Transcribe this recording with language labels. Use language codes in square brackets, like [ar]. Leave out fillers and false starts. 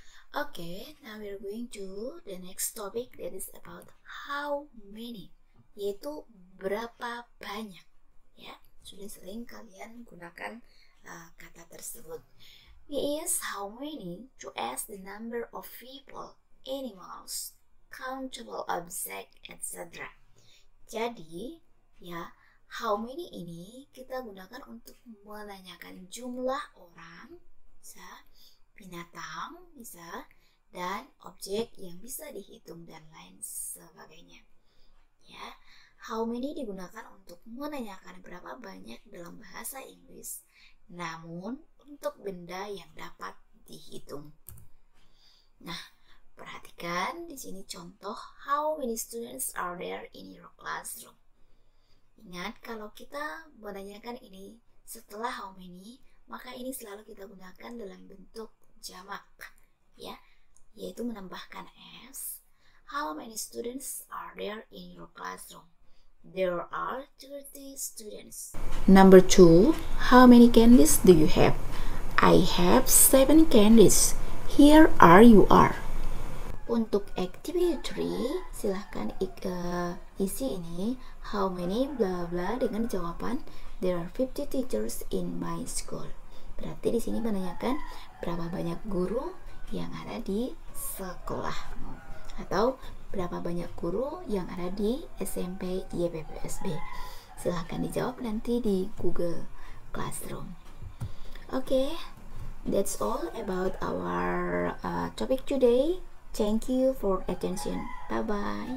[en] Okay, now we're going to the next topic, that is about how many, [id] yaitu berapa banyak, ya. Sudah sering kalian gunakan kata tersebut. [en] We use how many to ask the number of people, animals, countable object, etc. [id] Jadi, ya, how many ini kita gunakan untuk menanyakan jumlah orang, bisa, binatang, bisa, dan objek yang bisa dihitung dan lain sebagainya. Ya, how many digunakan untuk menanyakan berapa banyak dalam bahasa Inggris, namun untuk benda yang dapat dihitung. Nah, perhatikan di sini contoh [en] how many students are there in your classroom. [id] Ingat, kalau kita menanyakan ini setelah how many, maka ini selalu kita gunakan dalam bentuk jamak, ya, yaitu menambahkan s. [en] How many students are there in your classroom? There are 30 students. Number 2, How many candies do you have? I have 7 candies. Here are you are. [id] Untuk activity 3, silahkan isi ini how many bla bla dengan jawaban [en] there are 50 teachers in my school. [id] Berarti di sini menanyakan berapa banyak guru yang ada di sekolahmu atau berapa banyak guru yang ada di SMP YPPSB. Silahkan dijawab nanti di Google Classroom. [en] Okay, that's all about our topic today. Thank you for attention. Bye bye.